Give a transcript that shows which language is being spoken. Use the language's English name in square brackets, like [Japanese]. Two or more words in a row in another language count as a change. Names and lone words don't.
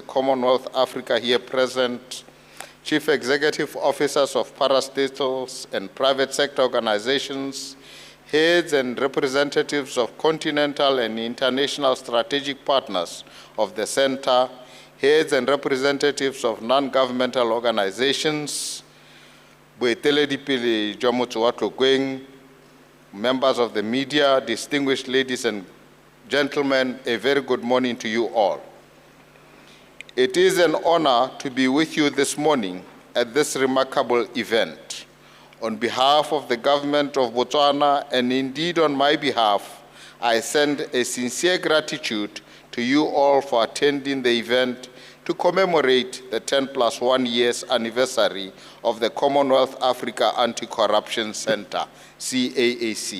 [English] Commonwealth Africa here present, Chief Executive Officers of parastatals and private sector organizations, Heads and representatives of continental and international strategic partners of the Center, Heads and representatives of non-governmental organizations, [Tswana] boeteledipele jwa motse wa Tlokweng, [English] members of the media, distinguished ladies and gentlemen, a very good morning to you all. It is an honor to be with you this morning at this remarkable event. On behalf of the government of Botswana, and indeed on my behalf, I send a sincere gratitude to you all for attending the event to commemorate the 10+1 years anniversary of the Commonwealth Africa Anti-Corruption Center, CAAC.